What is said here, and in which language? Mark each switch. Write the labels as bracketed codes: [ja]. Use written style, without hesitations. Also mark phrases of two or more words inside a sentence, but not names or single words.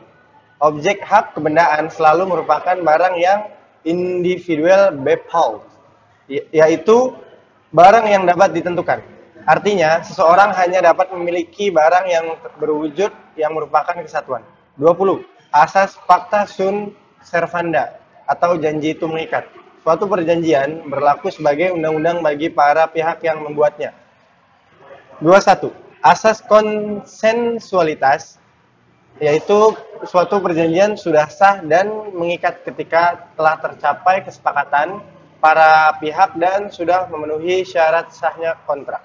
[id] Objek hak kebendaan selalu merupakan barang yang [nl] individual bepault, [id] yaitu barang yang dapat ditentukan. Artinya, seseorang hanya dapat memiliki barang yang berwujud yang merupakan kesatuan. 20. Asas [la] pacta sunt servanda [id] atau janji itu mengikat. Suatu perjanjian berlaku sebagai undang-undang bagi para pihak yang membuatnya. 21. Asas konsensualitas, yaitu suatu perjanjian sudah sah dan mengikat ketika telah tercapai kesepakatan para pihak dan sudah memenuhi syarat sahnya kontrak.